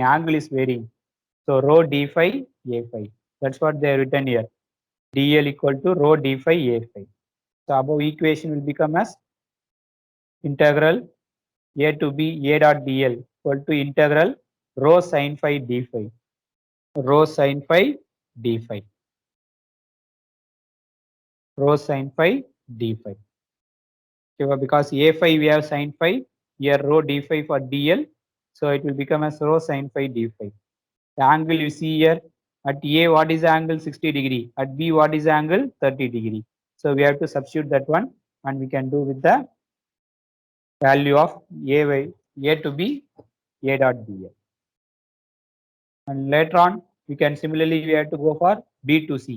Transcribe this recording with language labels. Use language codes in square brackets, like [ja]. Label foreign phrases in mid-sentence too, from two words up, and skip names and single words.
[en] Angle is varying. So rho d phi a phi. That's what they are written here. DL equal to rho d phi a phi. So above equation will become as integral a to b a dot dl equal to integral rho sin phi d phi. Rho sin phi d phi. Rho sin phi d phi. Okay, because a phi we have sin phi, here rho d phi for dl. So it will become as rho sin phi d phi. The angle you see here at A, what is the angle? 60 degree. At B, what is the angle? 30 degree. So we have to substitute that one and we can do with the value of A to B, A dot dl. And later on, we can similarly, we have to go for B to C.